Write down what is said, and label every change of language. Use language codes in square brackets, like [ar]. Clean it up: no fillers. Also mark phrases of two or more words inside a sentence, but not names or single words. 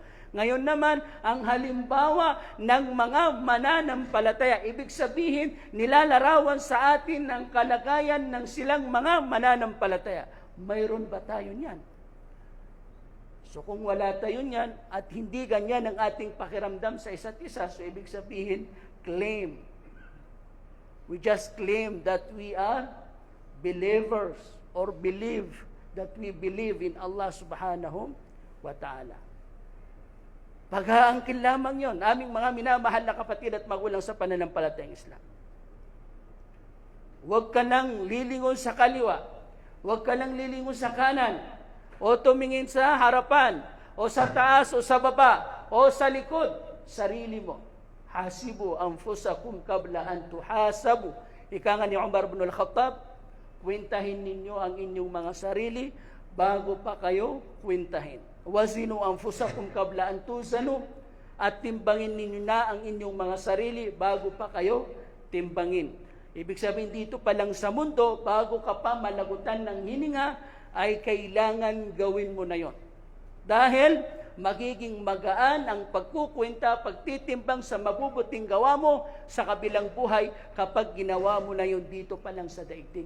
[tl] Ngayon naman, ang halimbawa ng mga mananampalataya, ibig sabihin, nilalarawan sa atin ang kalagayan ng silang mga mananampalataya. Mayroon ba tayo niyan? So kung wala tayo niyan at hindi ganyan ang ating pakiramdam sa isa't isa, so ibig sabihin, [en] claim. We just claim that we are believers or believe that we believe in Allah [ar] سبحانه وتعالى. [tl] Paghaangkin lamang yon, aming mga minamahal na kapatid at magulang sa pananampalatayang Islam. Huwag ka nang lilingon sa kaliwa, huwag ka nang lilingon sa kanan, o tumingin sa harapan, o sa taas, o sa baba, o sa likod, sarili mo. [ar] حاسبوا أنفسكم قبل أن تحاسبوا. [tl] Ika nga ni Umar ibn al-Khattab, kwentahin ninyo ang inyong mga sarili bago pa kayo kwentahin. [ar] زنوا أنفسكم قبل أن توزنوا, [tl] at timbangin ninyo na ang inyong mga sarili bago pa kayo timbangin. Ibig sabihin dito pa lang sa mundo, bago ka pa malagutan ng hininga, ay kailangan gawin mo na yon. Dahil magiging magaan ang pagkukwenta, pagtitimbang sa mabubuting gawa mo sa kabilang buhay kapag ginawa mo na yon dito pa lang sa daigdig.